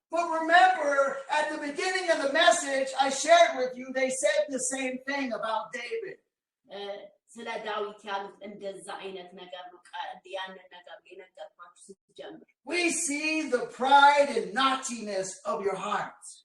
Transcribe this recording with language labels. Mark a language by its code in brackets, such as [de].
[en] But remember, at the beginning of the message I shared with you, they said the same thing about David. [am] ስለ ዳዊት ያሉት እንደዛ አይነት ነገር ነው ያንን ነገር የነገርኳችሁ ስትጀምር [en] We see the pride and naughtiness of your heart.